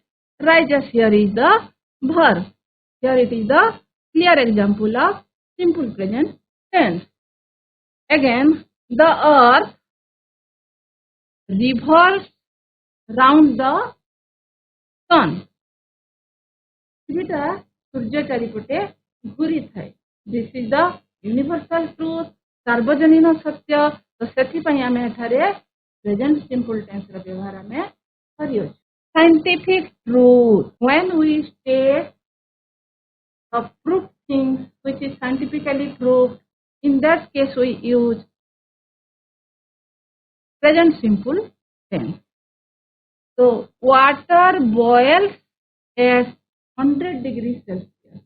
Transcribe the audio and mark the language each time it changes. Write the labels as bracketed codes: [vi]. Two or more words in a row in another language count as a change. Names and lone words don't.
[en] Rises here is the verb. Here it is the clear example of simple present tense. Again, the earth revolves round the sun. [or] ଏଇଟା ସୂର୍ଯ୍ୟ ଚାରିପଟେ ଘୁରିଥାଏ. [en] This is the universal truth, [or] ସାର୍ବଜନୀନ ସତ୍ୟ. ତ ସେଥିପାଇଁ ଆମେ ଏଠାରେ [en] present simple tense [or] ର ବ୍ୟବହାର ଆମେ କରିଅଛୁ. [en] Scientific truth. When we state a proved thing which is scientifically proved, in that case we use present simple tense. So water boils at 100 degrees Celsius.